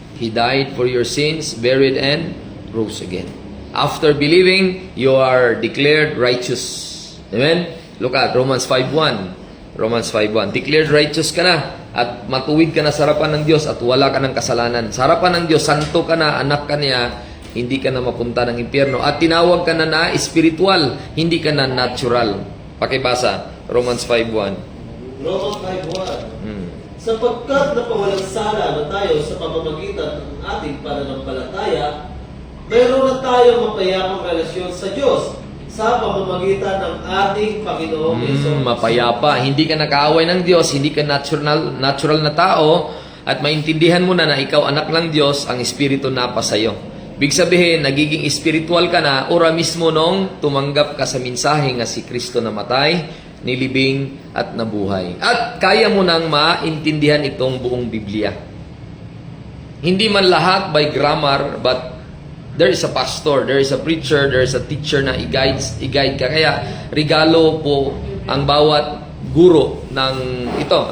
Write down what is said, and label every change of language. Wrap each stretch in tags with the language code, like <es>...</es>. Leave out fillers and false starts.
<en>He died for your sins, buried, and rose again. After believing, you are declared righteous. Amen? Look at Romans 5:1. Romans 5:1. Declared righteous</en> <tl>ka na at matuwid ka na sa harapan ng Diyos at wala ka ng kasalanan. Sa harapan ng Diyos, santo ka na, anak ka niya, hindi ka na mapunta ng impyerno. At tinawag ka na spiritual, hindi ka na natural. Pakibasa, Romans 5:1. Romans 5:1. Sapagkat napawalang sala na tayo sa pamamagitan ng ating pananampalataya, mayroon na tayong mapayapang relasyon sa Diyos sa pamamagitan ng ating Panginoong Hesus. Mapayapa. Hindi ka nakaaway ng Diyos, hindi ka natural na tao, at maintindihan mo na na ikaw anak ng Diyos, ang Espiritu napa sa iyo. Big sabihin, nagiging spiritual ka na, ora mismo nung tumanggap ka sa mensahe nga si Kristo namatay, nilibing at nabuhay. At kaya mo nang maintindihan itong buong Biblia. Hindi man lahat</tl> <en>by grammar, but there is a pastor, there is a preacher, there is a teacher</en> <tl>na i-guide ka. Kaya regalo po ang bawat guro ng ito.</tl>